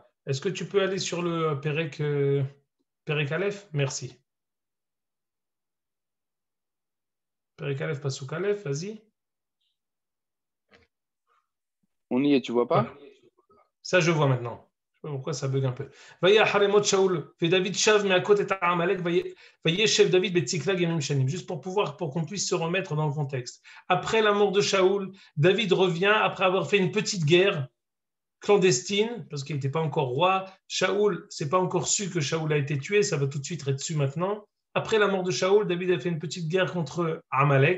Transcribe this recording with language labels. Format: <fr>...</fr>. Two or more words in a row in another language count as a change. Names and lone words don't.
<fr>Est-ce que tu peux aller sur le</fr> <he>פרק א?</he> <fr>Merci.</fr> <he>פרק א פסוק א,</he> <fr>vas-y. On y est, tu vois pas? Ça, je vois maintenant. Je sais pas pourquoi ça bug un peu.</fr> <he>דוד שב מהכות את עמלק וישב דוד בצקלג ימים שנים.</he> <fr>Juste pour qu'on puisse se remettre dans le contexte. Après la mort de Shaoul, David revient après avoir fait une petite guerre clandestine, parce qu'il n'était pas encore roi. Shaoul, c'est pas encore su que Shaoul a été tué, ça va tout de suite être su maintenant. Après la mort de Shaoul, David a fait une petite guerre contre Amalek.</fr>